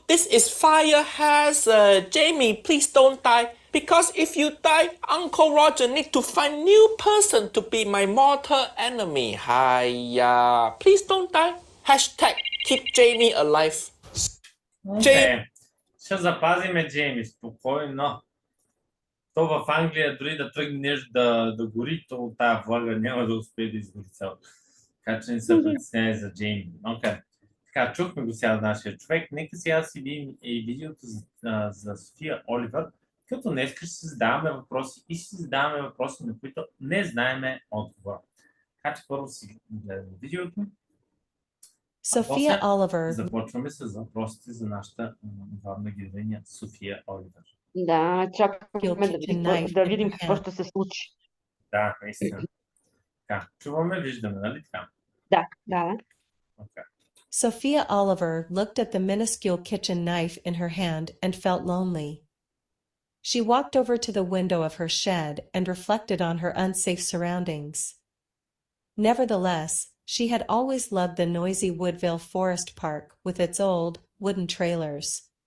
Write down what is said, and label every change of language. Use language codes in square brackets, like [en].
[en] This is fire hazard. Jamie, please don't die. Because if you die, Uncle Roger need to find new person to be my mortal enemy. Hiya. Please don't die. Hashtag keep Jamie alive. [bg] Окей. Ще запазиме Джейми, спокойно. То в Англия дори да тръгнеш да гори, то тая влага няма да успее да изгори цялото. Така че не се притесняй за Джейми. Окей. Така, чухме го сега нашия човек. Нека сега си видим и видеото за София Оливър, като днес ще си задаваме въпроси и си задаваме въпроси, на които не знаеме отговора. Така че първо си гледаме видеото. [en] Sophia Oliver. [bg] Започваме с въпросите за нашата главна героиня София Оливър. Да, чакаме да видим какво ще се случи. Да, наистина. Така, чуваме, виждаме, нали така? Да, да. [en] Okay. Sophia Oliver looked at the minuscule kitchen knife in her hand and felt lonely. She walked over to the window of her shed and reflected on her unsafe surroundings. Nevertheless, she had always loved the noisy Woodville Forest Park with its old, wooden trailers.